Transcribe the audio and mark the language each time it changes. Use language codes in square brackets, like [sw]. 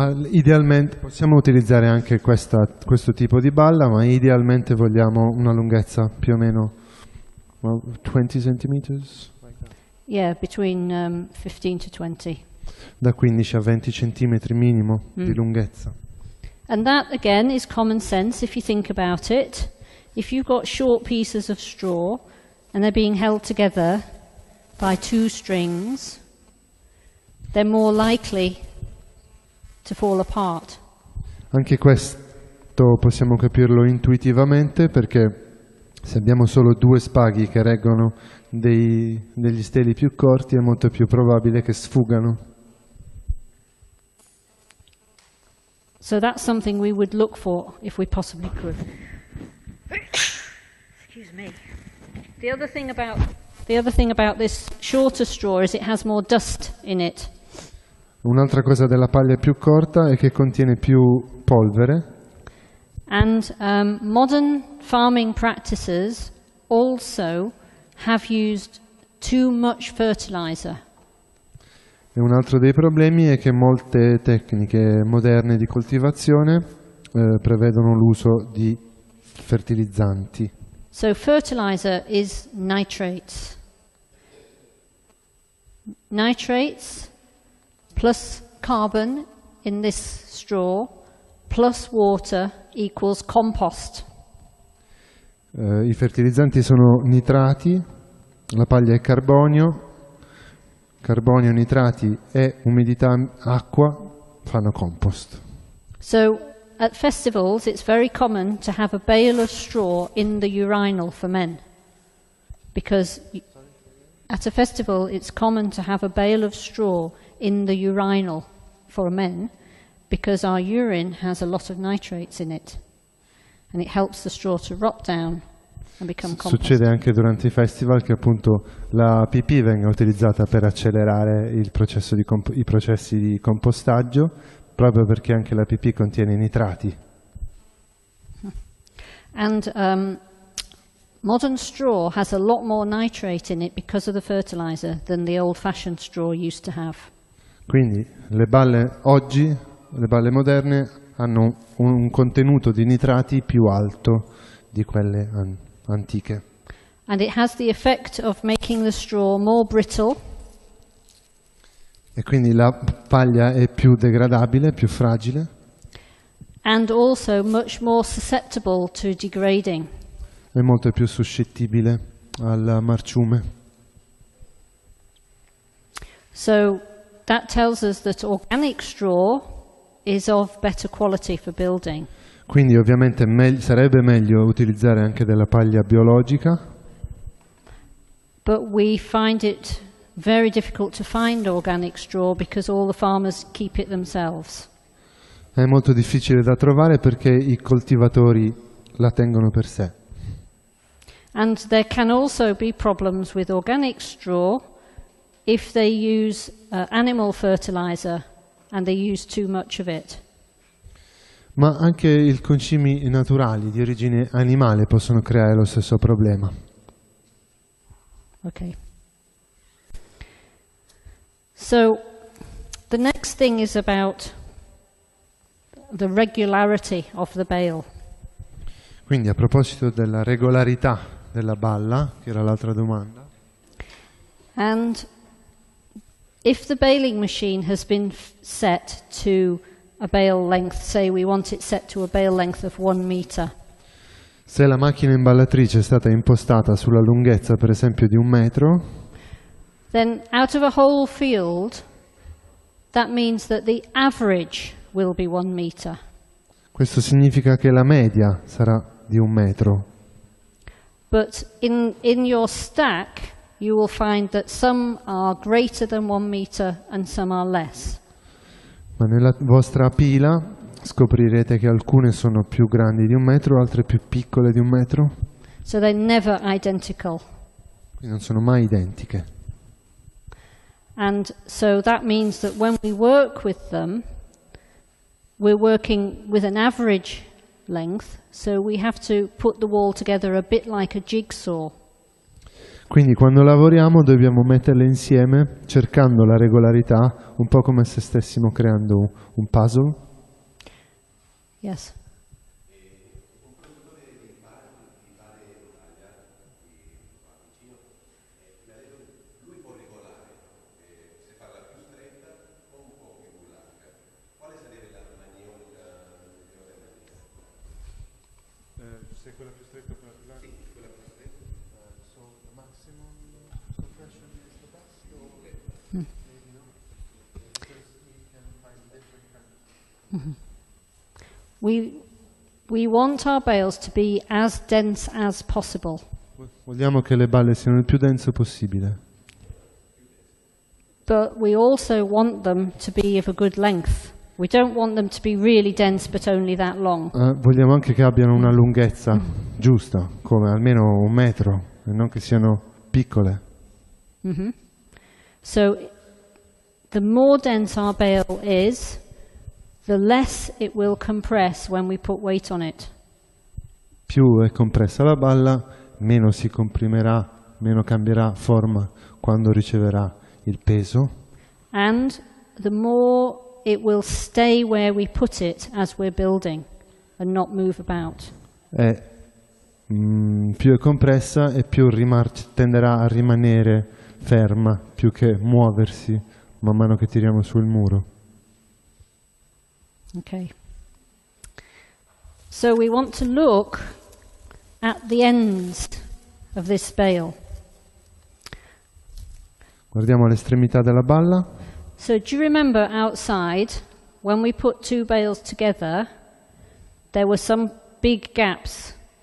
[it] Idealmente possiamo utilizzare anche questo tipo di balla, ma idealmente vogliamo una lunghezza più o meno 20 centimeters? [en] Yeah, between 15 to 20. [it] Da 15 a 20 centimetri minimo di lunghezza. [en] And that again is common sense if you think about it. If you've got short pieces of straw and they're being held together by two strings, they're more likely to fall apart. [it] Anche questo possiamo capirlo intuitivamente, perché se abbiamo solo due spaghi che reggono degli steli più corti è molto più probabile che sfugano. [en] So that's something we would look for if we possibly could. Excuse me. The other thing about this shorter straw is it has more dust in it. [it] Un'altra cosa della paglia più corta è che contiene più polvere. [en] And modern farming practices also have used too much fertilizer. [it] E un altro dei problemi è che molte tecniche moderne di coltivazione prevedono l'uso di fertilizzanti. [en] So fertilizer is nitrates. Nitrates plus carbon in this straw plus water equals compost. [it] I fertilizzanti sono nitrati, la paglia è carbonio, nitrati e umidità, acqua fanno compost. [en] So at festivals it's very common to have a bale of straw in the urinal for men. Because at a festival it's common to have a bale of straw in the urinal for men, because our urine has a lot of nitrates in it and it helps the straw to rot down and become compost. [it] Succede anche durante i festival che appunto la pipì venga utilizzata per accelerare i processi di compostaggio, proprio perché anche la pipì contiene nitrati. [en] And modern straw has a lot more nitrate in it because of the fertilizer than the old-fashioned straw used to have. [it] Quindi le balle moderne hanno un contenuto di nitrati più alto di quelle antiche. [en] And it has the effect of making the straw more brittle. [it] E quindi la paglia è più degradabile, più fragile. [en] And also much more susceptible to degrading. [it] È molto più suscettibile al marciume. [en] So that tells us that organic straw is of better quality for building. [it] Quindi ovviamente sarebbe meglio utilizzare anche della paglia biologica. [en] But we find it very difficult to find organic straw because all the farmers keep it themselves. [it] È molto difficile da trovare perché i coltivatori la tengono per sé. [en] And there can also be problems with organic straw if they use animal fertilizer and they use too much of it. [it] Ma anche i concimi naturali di origine animale possono creare lo stesso problema. [en] Okay. So the next thing is about the regularity of the bale. [it] Quindi a proposito della regolarità della balla, che era l'altra domanda. [en] And if the baling machine has been set to a bale length, say we want it set to a bale length of 1 meter. [it] Se la macchina imballatrice è stata impostata sulla lunghezza per esempio di 1 metro, [en] then out of a whole field, that means that the average will be 1 meter. [it] questo significa che la media sarà di 1 metro. [en] But in your stack, you will find that some are greater than 1 meter and some are less. [it] Ma nella vostra pila scoprirete che alcune sono più grandi di 1 metro, altre più piccole di 1 metro. [en] So they're never identical. [it] Quindi non sono mai identiche. [en] And so that means that when we work with them, we're working with an average length, so we have to put the wall together a bit like a jigsaw. [it] Quindi quando lavoriamo dobbiamo metterle insieme cercando la regolarità, un po' come se stessimo creando un puzzle. [en] Yes. [it] Se quella più stretta o quella più larga? Sì, quella più stretta. [en] So the maximum compression is the best, or maybe not? Because we can find different kinds. We want our bales to be as dense as possible. [it] Vogliamo che le balle siano il più denso possibile. [en] But we also want them to be of a good length. We don't want them to be really dense but only that long. [it] Vogliamo anche che abbiano una lunghezza giusta, come almeno 1 metro, e non che siano piccole. [en] So the more dense our bale is, the less it will compress when we put weight on it. [it] Più è compressa la balla, meno si comprimerà, meno cambierà forma quando riceverà il peso. [en] And the more it will stay where we put it as we're building and not move about. [it] Più è compressa e più tenderà a rimanere ferma, più che muoversi man mano che tiriamo sul muro. [en] Okay. So we want to look at the ends of this bale. [it] Guardiamo l'estremità della balla. [en] So do you remember outside, when we put 2 bales together, there were some big gaps?